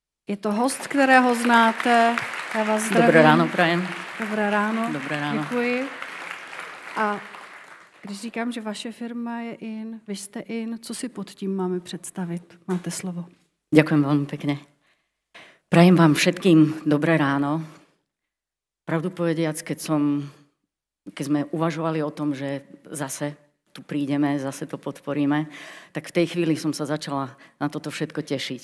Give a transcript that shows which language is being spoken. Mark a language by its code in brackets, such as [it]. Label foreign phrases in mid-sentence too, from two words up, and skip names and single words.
[cs] Je to host, kterého znáte. Já vás zdravím. [sk] Dobré ráno, prajem. Dobré ráno. Dobré ráno. [cs] Děkuji. A když říkám, že vaše firma je in, vy jste in, co si pod tím máme představit? Máte slovo. [sk] Ďakujem veľmi pekne. Prajem vám všetkým dobré ráno. Pravdu povediac, keď sme uvažovali o tom, že zase tu prídeme, zase to podporíme, tak v tej chvíli som sa začala na toto všetko tešiť.